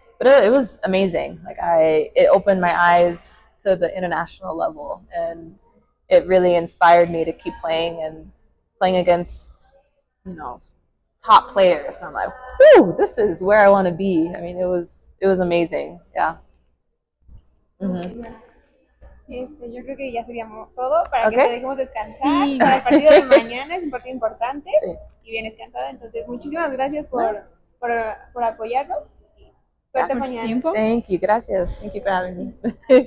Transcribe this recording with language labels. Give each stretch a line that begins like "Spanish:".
English: But it was amazing. Like it opened my eyes to the international level, and it really inspired me to keep playing and playing against, you know, top players. And I'm like, whoo, this is where I want to be. I mean, it was amazing. Yeah.
Spanish: Yo creo que ya sería todo para que
English: Okay.
Spanish: te dejemos descansar. Sí. Para el partido de mañana es un partido importante Sí. y bien descansada. Entonces, muchísimas gracias por apoyarnos. Suerte mañana. Tiempo.
English: Thank you. Gracias. Thank you for having me.